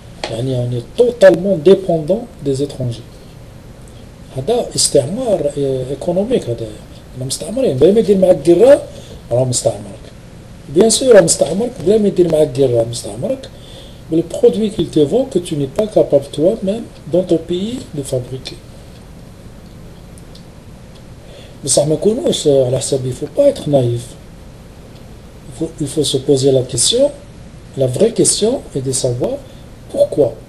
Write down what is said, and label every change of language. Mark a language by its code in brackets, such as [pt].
[fr] On est totalement dépendant des étrangers. [ar] هذا استعمار économique هذا. أنا مستعمرين بلا ما يدير معك قرة راه مستعمرك. [fr] Bien sûr [ar] راه مستعمرك بلا ما يدير معك قرة مستعمرك. [fr] Mais le produit qu'il te vend que tu n'es pas capable toi-même dans ton pays de fabriquer. [ar] بصح ما نكونوش على حسابي. [fr] Il faut pas être naïf. Il faut se poser la question, la vraie question est de savoir pourquoi.